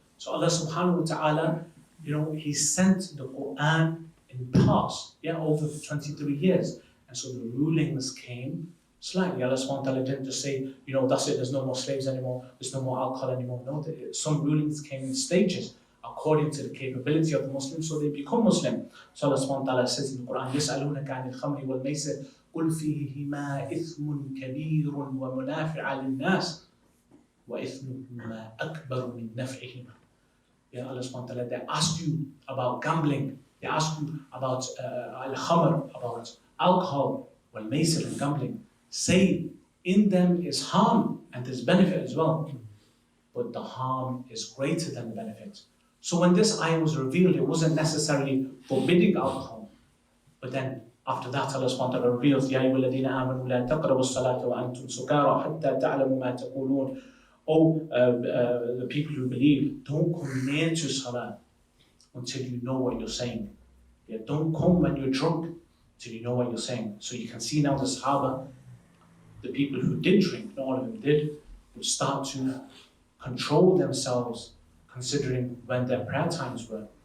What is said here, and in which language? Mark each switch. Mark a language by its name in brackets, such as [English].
[English] So Allah subhanahu wa ta'ala, He sent the Qur'an in parts, over 23 years. And so the rulings came slightly. Allah subhanahu wa ta'ala didn't just say, that's it, there's no more slaves anymore, there's no more alcohol anymore. No, some rulings came in stages, according to the capability of the Muslims, so they become Muslim. [Arabic] So Allah subhanahu wa ta'ala says in the Quran, يَسْأَلُونَكَ عَنِ الْخَمْرِ وَالْمَيْسِرِ قُلْ فِيهِمَا إِثْمٌ كَبِيرٌ وَمُنَافِعٌ لِلنَّاسِ وَإِثْمُهُمَا أَكْبَرُ مِنْ نَفْعِهِمَا. [English] Allah subhanahu wa ta'ala, they ask you about gambling, they ask you about al-khamr, about alcohol, wal-maysir, and gambling. Say, in them is harm and there's benefit as well, but the harm is greater than the benefit. So when this ayah was revealed, it wasn't necessarily forbidding alcohol. [Arabic] But then after that, Allah subhanahu wa ta'ala reveals, يَا أَيُّهَا الَّذِينَ آمَنُوا لَا تَقْرَبُوا الصَّلَاةَ وَأَنْتُمْ سُكَارَىٰ حَتَّى تَعْلَمُوا مَا تَقُولُونَ. [English] The people who believe, don't come near to salah until you know what you're saying. Don't come when you're drunk till you know what you're saying. So you can see now the Sahaba, the people who did drink, not all of them did, would start to control themselves, considering when their prayer times were.